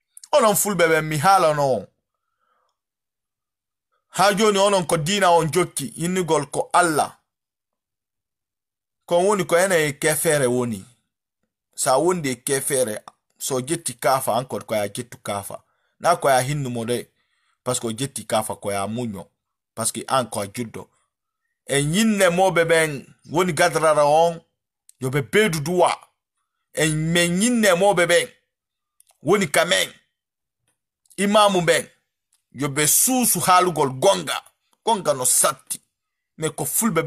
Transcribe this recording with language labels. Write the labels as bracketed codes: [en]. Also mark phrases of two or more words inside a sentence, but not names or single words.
[ff] onon fulbe ben mi hala no ha joni onon ko dina on jokki innugol ko Allah ko woni ko ene kefere woni sa wonde kefere so jetti kafa encore ko ya jettu kafa na ko ya hinnu mode [fr] parce que [ff] jetti kafa ko ya munyo [fr] parce que [ff] encore juddo e nyinne mobe ben woni gadrara on yo be bedu duwa e men nyinne mobe ben woni kamen imamu ben yo be susu halugol gonga no satti me ko fulbe